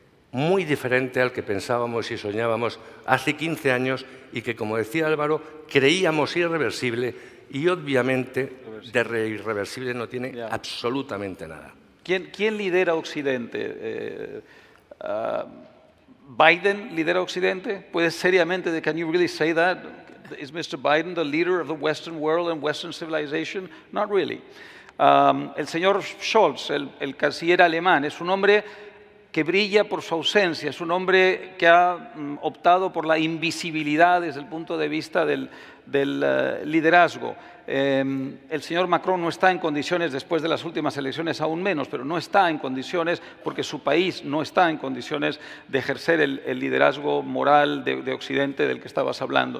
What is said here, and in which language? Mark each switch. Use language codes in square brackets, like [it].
[es] muy diferente al que pensábamos y soñábamos hace 15 años y que, como decía Álvaro, creíamos irreversible y obviamente de irreversible no tiene absolutamente nada. ¿Quién lidera Occidente? ¿Biden lidera Occidente? ¿Puede seriamente, [en] can you really say that? Is Mr. Biden the leader of the Western world and Western civilization? Not really. [es] El señor Scholz, el canciller alemán, es un hombre que brilla por su ausencia, es un hombre que ha optado por la invisibilidad desde el punto de vista del liderazgo. El señor Macron no está en condiciones, después de las últimas elecciones aún menos, pero no está en condiciones porque su país no está en condiciones de ejercer el liderazgo moral de Occidente del que estabas hablando.